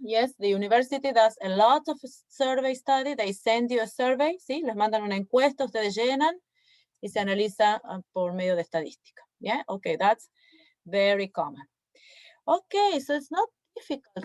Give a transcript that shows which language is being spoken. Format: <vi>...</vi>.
<en>Yes, the university does a lot of survey study. They send you a survey, ¿sí?</en> <es>Les mandan una encuesta, ustedes llenan y se analiza por medio de estadística.</es> <en>Yeah, okay, that's very common. Okay, so it's not difficult.</en>